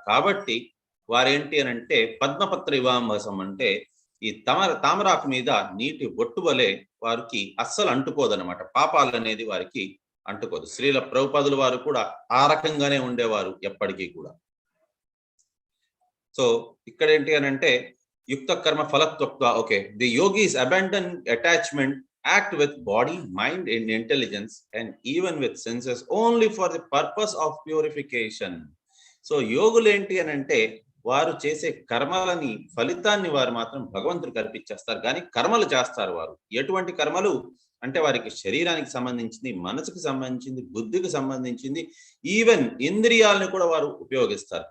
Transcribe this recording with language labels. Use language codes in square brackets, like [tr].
[te] కాబట్టి వారేంటి అని అంటే, పద్మపత్ర ఇవాంబసం అంటే ఈ తామరాకు మీద నీటి బొట్టు వలె వారికి అస్సలు అంటుకోదనమాట. పాపాలు అనేది వారికి అంటుకోదు. శ్రీల ప్రభుపాదుల వారు కూడా ఆ రకంగానే ఉండేవారు ఎప్పటికీ కూడా. సో ఇక్కడ ఏంటి అని అంటే, యుక్త కర్మ ఫలత్వక్త. [en] Okay, the yogis abandon attachment, act with body, mind and intelligence and even with senses only for the purpose of purification. [te] So యోగులు ఏంటి అని అంటే, వారు చేసే కర్మలని ఫలితాన్ని వారు మాత్రం భగవంతుడికి అర్పించేస్తారు. కానీ కర్మలు చేస్తారు వారు. ఎటువంటి కర్మలు అంటే, వారికి శరీరానికి సంబంధించింది, మనసుకు సంబంధించింది, బుద్ధికి సంబంధించింది, ఈవెన్ ఇంద్రియాలను కూడా వారు ఉపయోగిస్తారు.